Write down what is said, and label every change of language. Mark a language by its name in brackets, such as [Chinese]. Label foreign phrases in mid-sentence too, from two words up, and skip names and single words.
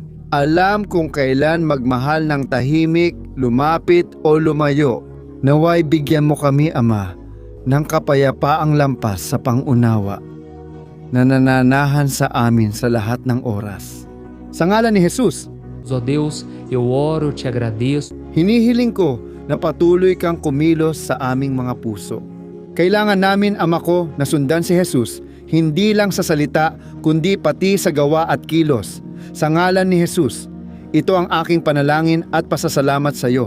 [Filipino] Alam kung kailan magmahal ng tahimik, lumapit o lumayo. Naway bigyan mo kami, Ama, ng kapayapaang lampas sa pangunawa na nananahan sa amin sa lahat ng oras. Sa ngalan ni Jesus, [Portuguese] Ó Deus, eu oro, eu te agradeço. [Filipino] hinihiling ko na patuloy kang kumilos sa aming mga puso. Kailangan namin, Ama ko, na sundan si Jesus, hindi lang sa salita, kundi pati sa gawa at kilos. Sa ngalan ni Jesus, ito ang aking panalangin at pasasalamat sa iyo.